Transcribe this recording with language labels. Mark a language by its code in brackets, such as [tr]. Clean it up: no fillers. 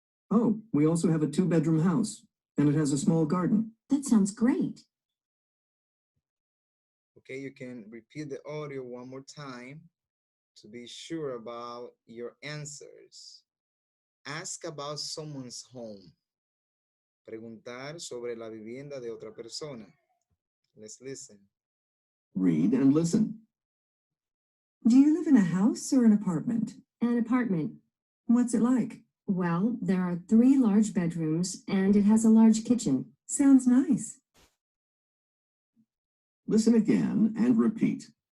[en] Oh, we also have a 2-bedroom house, and it has a small garden. That sounds great. Okay, you can repeat the audio one more time to be sure about your answers. Ask about someone's home. [es] Preguntar sobre la vivienda de otra persona. [en] Let's listen. Read and listen. Do you live in a house or an apartment? An apartment. What's it like? Well, there are 3 large bedrooms, and it has a large kitchen. Sounds nice. Listen again and repeat.